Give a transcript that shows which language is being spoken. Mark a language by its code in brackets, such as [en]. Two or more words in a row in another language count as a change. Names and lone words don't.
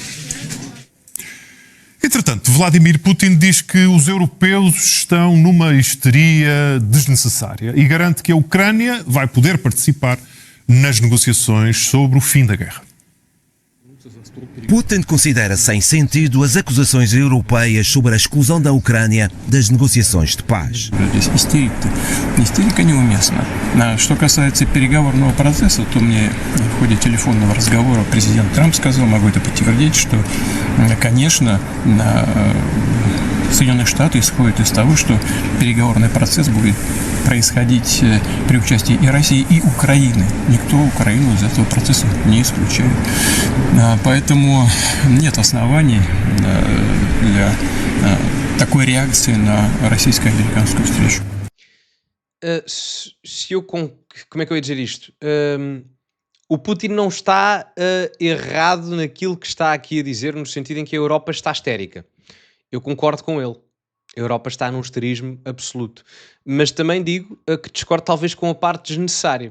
[pt] Entretanto, Vladimir Putin diz que os europeus estão numa histeria desnecessária e garante que a Ucrânia vai poder participar nas negociações sobre o fim da guerra. Putin considera sem sentido as acusações europeias sobre a exclusão da Ucrânia das negociações de paz. [ru] Истерика неуместна. Что касается переговорного процесса, то мне в ходе телефонного разговора президент Трамп сказал, могу это подтвердить, что, конечно, Соединенные Штаты исходят из того, что переговорный процесс будет происходить при участии и России, и Украины. Никто Украину из этого процесса не исключает. Поэтому нет оснований для такой реакции на российско-американскую встречу. [pt] Como é que eu ia dizer isto? O Putin não está errado naquilo que está aqui a dizer, no sentido em que a Europa está histérica. Eu concordo com ele. A Europa está num histerismo absoluto. Mas também digo que discordo talvez com a parte desnecessária.